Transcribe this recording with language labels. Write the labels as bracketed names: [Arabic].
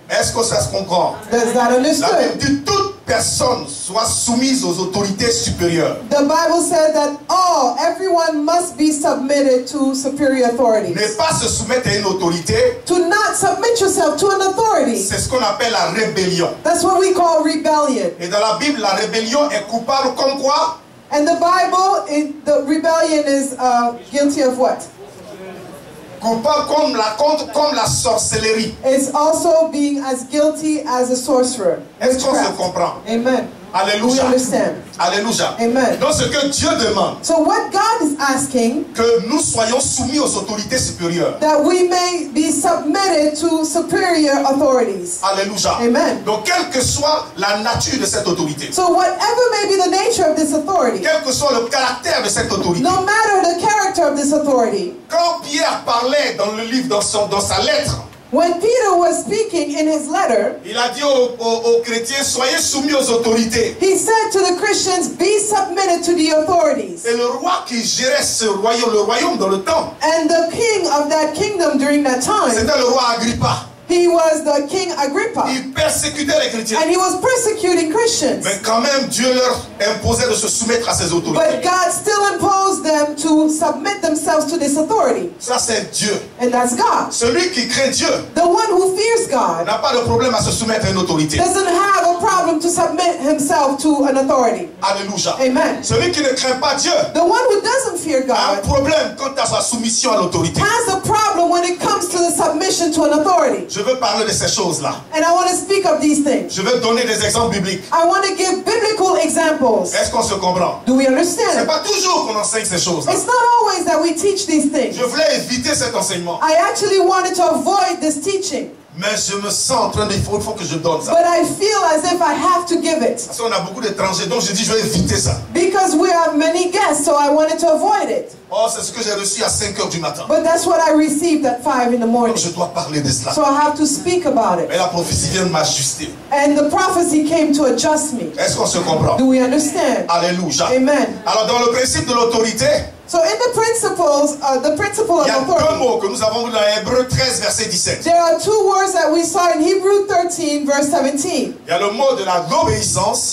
[French] Est-ce que ça se comprend? [English] Does that understood? [French] La Bible dit toute personne soit soumise aux autorités supérieures. [English] The Bible said that everyone must be submitted to superior authorities. [French] Ne pas se soumettre à une autorité. [English] To not submit yourself to an authority. [French] C'est ce qu'on appelle la rébellion. [English] That's what we call rebellion. [French] Et dans la Bible, la rébellion est coupable comme quoi? [English] And the Bible, the rebellion is guilty of what? [French] Coupable comme la sorcellerie. [English] It's also being as guilty as a sorcerer. [French] Est-ce qu'on se comprend? Amen. Alléluia. [English] We understand. Alléluia. Amen. [French] Donc ce que Dieu demande, [English] so what God is asking, [French] que nous soyons soumis aux autorités supérieures. [English] That we may be submitted to superior authorities. Alléluia. Amen. [French] Donc quelle que soit la nature de cette autorité. [English] So whatever may be the nature of this authority. [French] Quel que soit le caractère de cette autorité. [English] No matter the character of this authority. [French] Quand Pierre parlait dans le livre, dans sa lettre. [English] When Peter was speaking in in his letter, [French] il a dit aux chrétiens, soyez soumis aux autorités. [English] he said to the Christians, be submitted to the authorities. [French] Et le roi qui gérait ce royaume, le royaume dans le temps, [English] And the king of that kingdom during that time, [French] c'était le roi Agrippa. [English] he was the King Agrippa. [French] Il persécutait les chrétiens. [English] And he was persecuting Christians. [French] Mais quand même, Dieu leur imposait de se soumettre à ces autorités. [English] But God still imposed them to submit themselves to this authority. [French] Ça, c'est Dieu. [English] And that's God. [French] Celui qui craint Dieu [English] The one who fears God [French] n'a pas de problème à se soumettre à une autorité. [English] doesn't have a problem to submit himself to an authority. Alléluia. Amen. [French] Celui qui ne craint pas Dieu [English] The one who doesn't fear [French] a un [English] God [French] problème quant à sa soumission à l'autorité. [English] has a problem when it comes to the submission to an authority. [French] Je veux parler de ces choses-là. [English] And I want to speak of these things. [French] Je veux donner des exemples bibliques. [English] I want to give biblical examples. [French] Est-ce qu'on se comprend? [English] Do we [French] C'est [English] understand? [French] pas toujours qu'on enseigne ces choses-là. [English] It's not always that we teach these things. [French] Je voulais éviter cet enseignement. [English] I actually wanted to avoid this teaching, [French] Mais je me sens en train de... Il faut que je donne ça. [English] but I feel as if I have to give it [French] Parce qu'on a beaucoup d'étrangers, donc je dis je vais éviter ça. [English] because we have many guests, so I wanted to avoid it. [French] Oh, c'est ce que j'ai reçu à 5 heures du matin. [English] But that's what I received at 5 in the morning. [French] Donc je dois parler de cela. [English] So I have to speak about it. [French] Mais la prophétie vient de m'ajuster. [English] And the prophecy came to adjust me. [French] Est-ce qu'on se comprend? [English] Do we understand? Alléluia. Amen. [French] Alors dans le principe de l'autorité, [English] So in the principle of [French] il y a deux [English] authority, [French] mots que nous avons vus dans Hébreux 13, verset 17. [English] there are two words that we saw in Hebrew 13, verse 17. [French] Il y a le mot de l'obéissance